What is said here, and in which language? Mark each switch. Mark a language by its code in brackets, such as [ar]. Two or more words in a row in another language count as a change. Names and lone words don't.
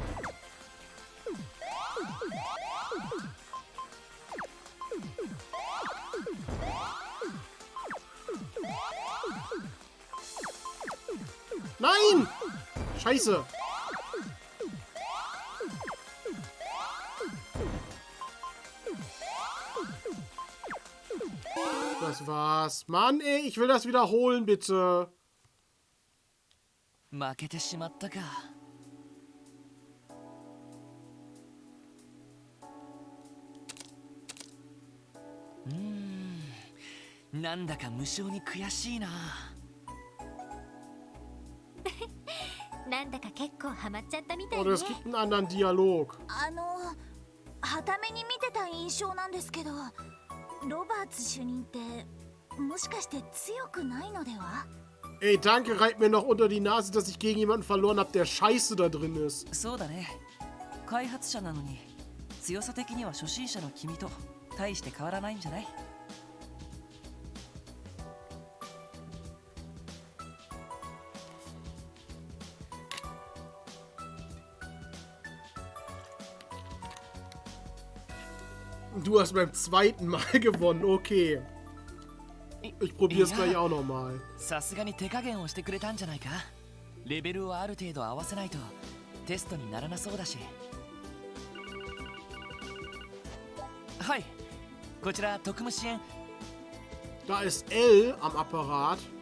[de] Nein! Scheiße! Das war's. Mann, ey, ich will das wiederholen, bitte. [ja] 負けてしまったか。なんだか無性に悔しいな。なんだか結構ハマっちゃったみたいね。 [de] Oder es gibt einen anderen Dialog. [ja] はために見てた印象なんですけど、ロバーツ主任ってもしかして強くないのでは？ [de] Ey, danke, reibt mir noch unter die Nase, dass ich gegen jemanden verloren habe, der scheiße da drin ist. [ja] そうだね。開発者なのに強さ的には初心者の君と大して変わらないんじゃない？ [de] Du hast beim zweiten Mal gewonnen, okay. Ich probier's gleich auch nochmal. [ja] さすがに手加減をしてくれたんじゃないか。レベルをある程度合わせないとテストにならなそうだし。はい、こちら特務支援。 [de] Da ist L am Apparat.